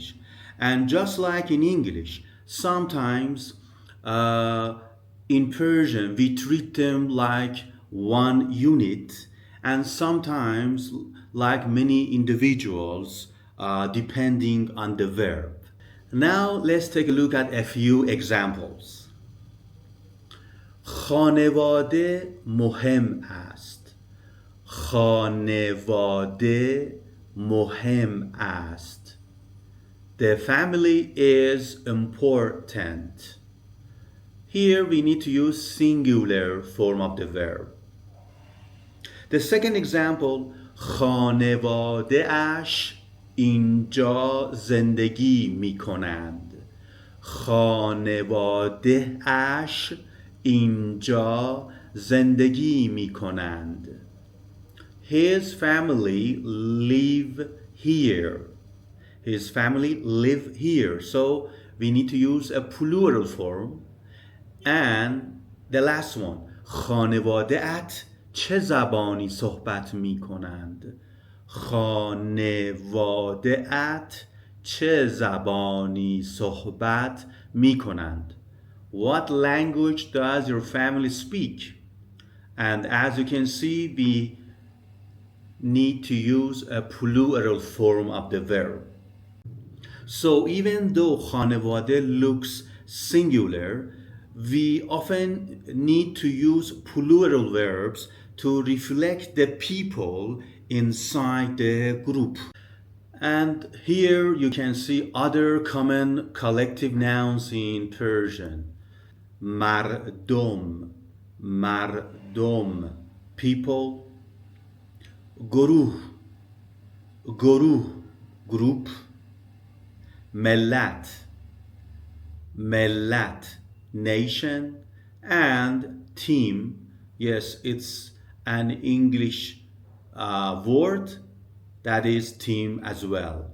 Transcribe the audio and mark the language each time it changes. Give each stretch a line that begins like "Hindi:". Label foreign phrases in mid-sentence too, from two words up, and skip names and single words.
English: And just like in English, sometimes in Persian we treat them like one unit, and sometimes like many individuals, depending on the verb. Now let's take a look at a few examples.
Persian: خانواده مهم است. خانواده مهم است.
English: The family is important. Here we need to use singular form of the verb. The second example,
Persian: خانواده اش اینجا زندگی می کنند. خانواده اش اینجا زندگی می کنند.
English: His family live here. His family live here. So we need to use a plural form. And the last one,
Persian: خانواده ات چه زبانی صحبت می کنند؟ خانواده ات چه زبانی صحبت می کنند؟
English: What language does your family speak? And as you can see, we need to use a plural form of the verb. So even though خانواده looks singular, we often need to use plural verbs to reflect the people inside the group. And here you can see other common collective nouns in Persian.
Persian: مردم, مردم, people. گروه, گروه,
English: group.
Persian: ملت، ملت, nation.
English: And team, yes, it's an English word that is team as well.